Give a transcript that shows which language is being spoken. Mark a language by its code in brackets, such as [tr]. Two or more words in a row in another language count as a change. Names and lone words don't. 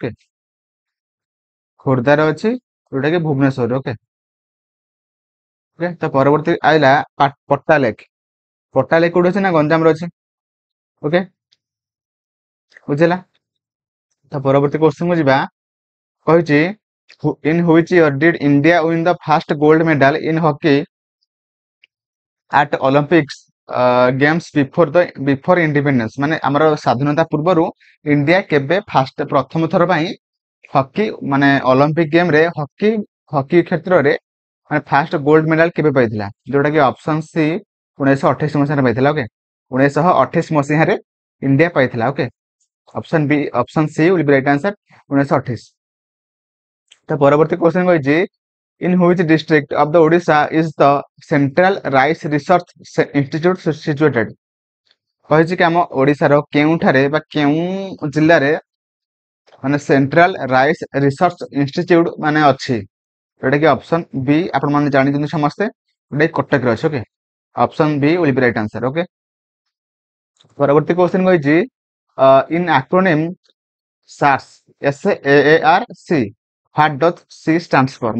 [or] ଓକେ, ଖୋର୍ଦ୍ଧାରେ ଅଛି, ଯୋଉଟା କି ଭୁବନେଶ୍ୱର। ଓକେ, ଓକେ, ତ ପରବର୍ତ୍ତୀ ଆଇଲା ପଟ୍ଟା ଲେକ୍। ପଟ୍ଟା ଲେକ୍ କୋଉଠି ଅଛି ନା ଗଞ୍ଜାମରେ ଅଛି। ଓକେ, ବୁଝିଲା? ତ ପରବର୍ତ୍ତୀ କ୍ୱେଶ୍ଚନ କୁ ଯିବା। [en] କହିଛି in which year did India win the first gold medal in hockey at Olympics games before independence। [or] ମାନେ ଆମର ସ୍ୱାଧୀନତା ପୂର୍ବରୁ ଇଣ୍ଡିଆ କେବେ ପ୍ରଥମ ଥର ପାଇଁ ହକି ମାନେ [en] olympic game [or] ରେ ହକି ହକି କ୍ଷେତ୍ରରେ ମାନେ [en] fast gold medal [or] କେବେ ପାଇଥିଲା? ଯୋଉଟା କି [en] option C [or] 1928 ମସିହାରେ ପାଇଥିଲା। ଓକେ, 1928 ମସିହାରେ ଇଣ୍ଡିଆ ପାଇଥିଲା। [en] okay, option B option C will be right answer 1928. [or] ତ ପରବର୍ତ୍ତୀ क्वेश्चन କହିଛି [en] in which district of the Odisha is the Central Rice Research Institute situated। [or] କହିଛି କି ଆମ ଓଡିଶାର କେଉଁଠାରେ ବା କେଉଁ ଜିଲ୍ଲାରେ ମାନେ ସେଣ୍ଟ୍ରାଲ ରାଇସ୍ ରିସର୍ଚ୍ଚ ଇନଷ୍ଟିଚ୍ୟୁଟ ମାନେ ଅଛି? ଯୋଉଟା କି [en] option B [or] ଆପଣ ମାନେ ଜାଣିଛନ୍ତି ସମସ୍ତେ, ଯୋଉଟା କି କଟକରେ ଅଛି। [en] okay, option B will be right answer. Okay, [or] ପରବର୍ତ୍ତୀ କ୍ୱେଶ୍ଚନ କହିଛି [en] in acronym SARS SAARC what does she stands for.